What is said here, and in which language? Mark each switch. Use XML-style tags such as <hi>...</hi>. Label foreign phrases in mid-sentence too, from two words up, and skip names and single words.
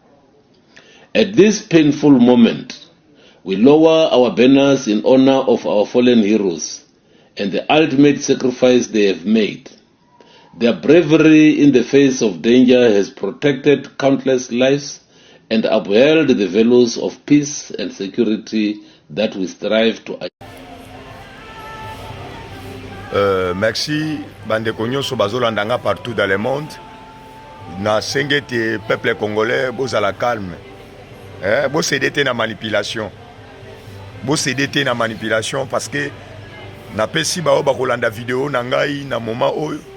<en>At this painful moment, we lower our banners in honor of our fallen heroes and the ultimate sacrifice they have made. Their bravery in the face of danger has protected countless lives and upheld the values of peace and security that we strive to achieve.</en> <ln>Merci, bandeko nyonso bazolandanga</ln> <fr>partout dans le monde.</fr> <ln>Na sengete</ln> <fr>peuple congolais</fr> <ln>bozala calme. Bo cédete na manipulation. Bo cédete na manipulation</ln> <fr>parce que</fr> <ln>na pesi ba kolanda vidéo na ngai na moment oyo.</ln>